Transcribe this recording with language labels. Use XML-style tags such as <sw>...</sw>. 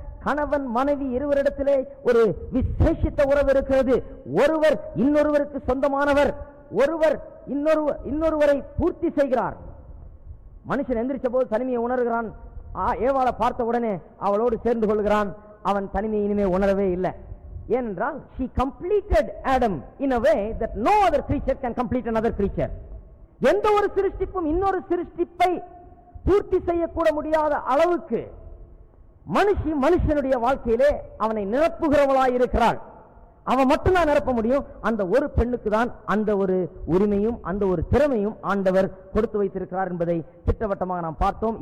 <ta>கணவன் மனைவி இருவரிடத்திலே ஒரு விசேஷித்த உறவு இருக்கிறது. ஒருவர் இன்னொருவருக்கு சொந்தமானவர், ஒருவர் இன்னொருவரை பூர்த்தி செய்கிறார். மனுஷன் எந்திரிச்ச போது தனிமையை உணர்கிறான். ஏவாளை பார்த்த உடனே அவளோடு சேர்ந்து கொள்கிறான். அவன் தனிமையை இனிமே உணரவே இல்லை. ஏனென்றால்</ta> <en>she completed Adam in a way that no other creature can complete another creature.</en> <ta>எந்த ஒரு சிருஷ்டிப்பும் இன்னொரு சிருஷ்டிப்பை பூர்த்தி செய்யக்கூட முடியாத அளவுக்கு மனுஷனுடைய வாழ்க்கையிலே அவனை நிரப்புகிறவளாய் இருக்கிறாள். அவன் மட்டும்தான் நிரப்ப முடியும். அந்த ஒரு பெண்ணுக்கு தான் அந்த ஒரு உரிமையும் அந்த ஒரு திறமையும் ஆண்டவர் கொடுத்து வைத்திருக்கிறார் என்பதை திட்டவட்டமாக நாம் பார்த்தோம்.</ta>